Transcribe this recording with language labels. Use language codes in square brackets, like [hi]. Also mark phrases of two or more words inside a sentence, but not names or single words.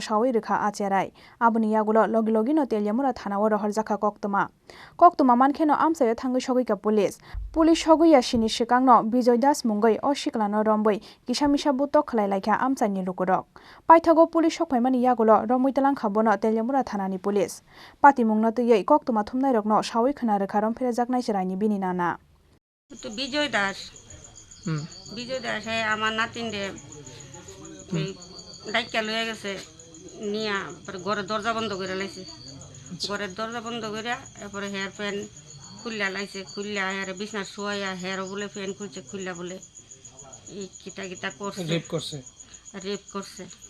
[trp] sawai rekha acherai Aboni Yagulo logi logino Telemura thanao Rompherejakha koktoma mankheno amsayo thangoi sogoika police sogoia Chini sikangno Bijay Das mungoi o siklano romboi kisamisa butok khlailaikhya amchaini lukurok paithago police sokpaimani Yagulo romoi talangkha bono Telemura thanani police patimungno tui koktoma thumnairokno sawai khna rekha Rompherejaknai cheraini bini nana [bn] তো বিজয় দাস আমার নাতিনরে ডাইকা লয়ে গেছে নিয়া ঘরের দরজা বন্ধ করে লাইছে ঘরের দরজা বন্ধ করে এরপরে হেয়ার ফ্যান খুললা লাইছে খুললা হেয়ার বিছনা শুয়াইয়া হেয়ার বলে ফ্যান খুলছে খুললা বলে এই কিটা করছে রেপ করছে